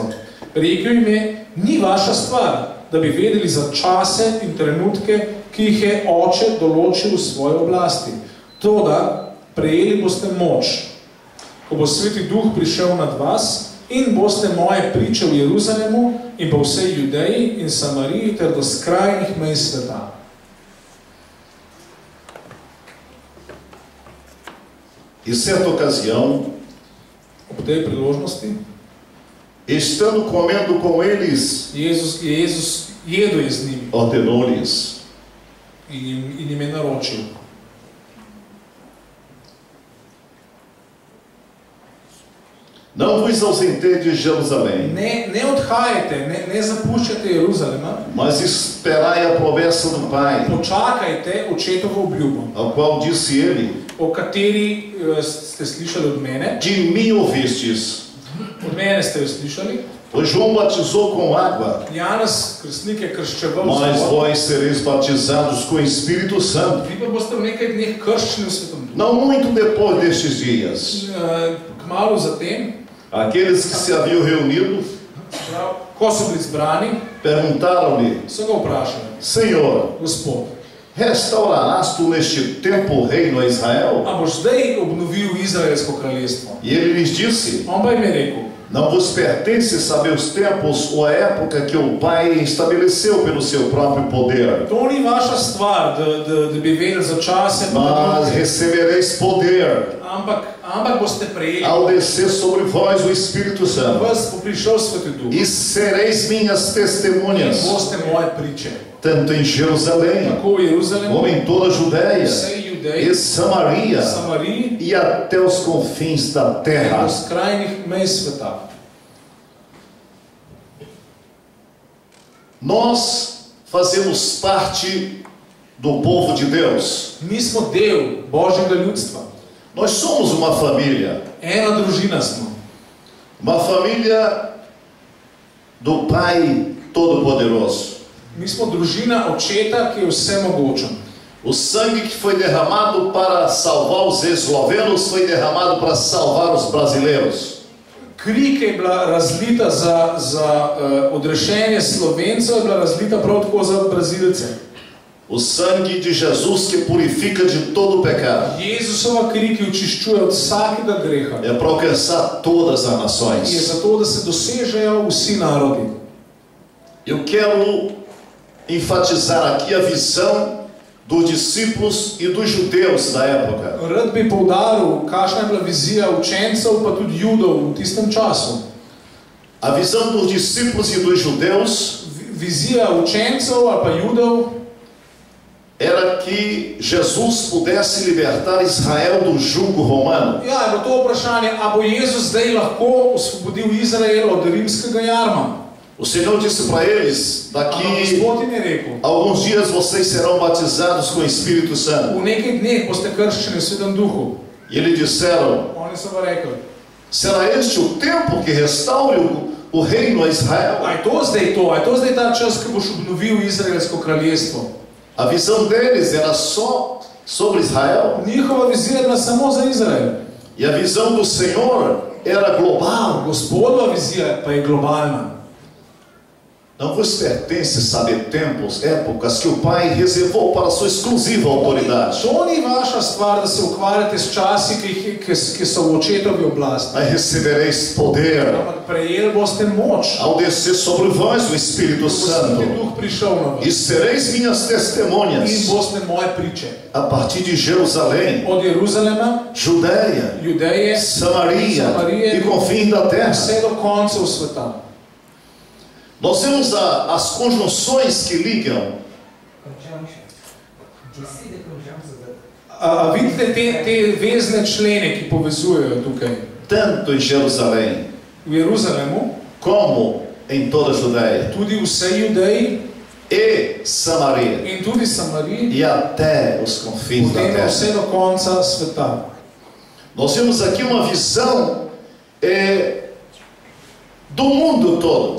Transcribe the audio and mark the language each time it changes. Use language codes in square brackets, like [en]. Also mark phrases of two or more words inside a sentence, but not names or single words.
[sl] Rekel jim je, ni vaša stvar, da bi vedeli za čase in trenutke, ki jih je Oče določil v svoji oblasti. Toda prejeli boste moč, ko bo Sveti Duh prišel nad vas in boste moje priče v Jeruzalemu in po vsej Judeji in Samariji ter do skrajnih mej sveta. [pt] E certa ocasião, [sl] ob tej priložnosti, [pt] estando comendo com eles, [sl] Jezus jedel je z njimi [pt] ordenou-lhes: [sl] in jim je naročil. [pt] Não vos ausentei de Jerusalém, [sl] Ne odhajajte, ne zapuščajte Jeruzalema, [pt] mas esperai a promessa do Pai, [sl] počakajte očetovo obljubo, [pt] ao qual disse ele: [sl] o kateri ste slišali od mene. [pt] de mim ouvistes. [sl] Od mene ste jo slišali. [pt] Pois João batizou com água, [sl] Janez krstnik je krščeval z [pt] mas [sl] vodo. [pt] vós sereis batizados com o Espírito Santo. [sl] Vi pa boste v nekaj dneh krščeni v Svetom Duhu. [pt] Não muito depois destes dias, [sl] Kmalu zatem, [pt] aqueles que se haviam reunido [sl] ko so bili zbrani, [pt] perguntaram-lhe: [sl] so ga vprašali, [pt] Senhor, [sl] Gospod, [pt] restaurarás tu neste tempo o reino a Israel? [sl] a boš zdaj obnovil Izraelsko kraljestvo? [pt] E ele lhes disse: [sl] On pa jim je rekel, [pt] não vos pertence saber os tempos ou a época que o Pai estabeleceu pelo seu próprio poder, [sl] to ni vaša stvar, da bi vedeli za čase, [pt] mas recebereis poder [sl] ampak boste prejeli, [pt] ao descer sobre vós o Espírito Santo, [sl] vas bo prišel Sveti Duh [pt] e sereis minhas [sl] in [pt] testemunhas, [sl] boste moje priče. [pt] tanto em Jerusalém, [sl] Tako v Jeruzalemu, [pt] como em toda a Judéia [sl] vsej [pt] e [sl] Judeji, [pt] Samaria [sl] Samariji [pt] e até os confins da [sl] do [pt] terra. [sl] skrajnih mej sveta. [pt] Nós fazemos parte do povo de Deus. [sl] Mi smo del Božjega ljudstva. [pt] Nós somos uma família. [sl] Ena družina smo. [pt] Uma família do Pai Todo-Poderoso. [sl] Mi smo družina očeta, ki je vsemogočen. [pt] O sangue que foi derramado para salvar os eslovenos foi derramado para salvar os brasileiros. [sl] Kri, ki je bila razlita za odrešenje Slovencev, je bila razlita prav tako za Brazilce. [pt] O sangue de Jesus que purifica de todo o pecado. [sl] Jezusova kri, ki očiščuje od vsakega greha. [pt] É para alcançar todas as [sl] Je [pt] nações. [sl] zato, da se dosežejo vsi narodi. [pt] Eu quero enfatizar aqui a visão dos discípulos e dos judeus da época. [sl] Rad bi poudaril, kakšna je bila vizija učencev, pa tudi judov v tistem času. [pt] A visão dos discípulos e dos judeus [sl] Vizija učencev ali pa judov [pt] era que Jesus pudesse libertar Israel do jugo romano. [sl] Ja, je bilo to vprašanje, a bo Jezus zdaj lahko osvobodil Izrael od rimskega jarma? [pt] O Senhor disse para eles, [sl] Ampak [pt] daqui [sl] Gospod jim je rekel, [pt] a alguns dias vocês serão batizados com o Espírito Santo. [sl] v nekaj dneh boste krščeni v Svetem Duhu. [pt] E eles disseram, [sl] Oni so pa rekli, [pt] será este o tempo que restaure o reino a Israel? [sl] a je to zdaj to, a je to zdaj ta čas, ki boš obnovil Izraelsko kraljestvo? [pt] A visão deles era só sobre Israel. [sl] Njihova vizija je bila samo za Izrael. [pt] E a visão do Senhor era global. [sl] Gospodova vizija pa je globalna. [pt] Não vos pertence saber tempos, épocas que o Pai reservou para a sua exclusiva autoridade. [sl] To ni vaša stvar, da se ukvarjate s časi, ki so v očetovi oblasti. [pt] Aí recebereis poder [sl] Ampak prejeli boste moč, [pt] ao descer sobre vós o Espírito [sl] ko bo [pt] Santo. [sl] Sveti Duh prišel na [pt] E [sl] vas. [pt] sereis minhas [sl] In [pt] testemunhas [sl] boste moje priče. [pt] a partir de Jerusalém, [sl] Od Jeruzalema, [pt] Judéia, [sl] Judeje, [pt] Samaria e [sl] Samaria, [pt] confins da terra. [sl] vse do koncev sveta. [pt] Nós temos as conjunções que ligam [sl] A vidite te vezne člene, ki povezujejo tukaj. [pt] tanto em Jerusalém [sl] V Jeruzalemu, [pt] como em toda a Judéia [sl] tudi vse Judeji [pt] e Samaria [sl] in tudi Samariji, [pt] e até os confins da [sl] potem [pt] terra. [sl] vse do konca sveta. [pt] Nós temos aqui uma visão do mundo todo.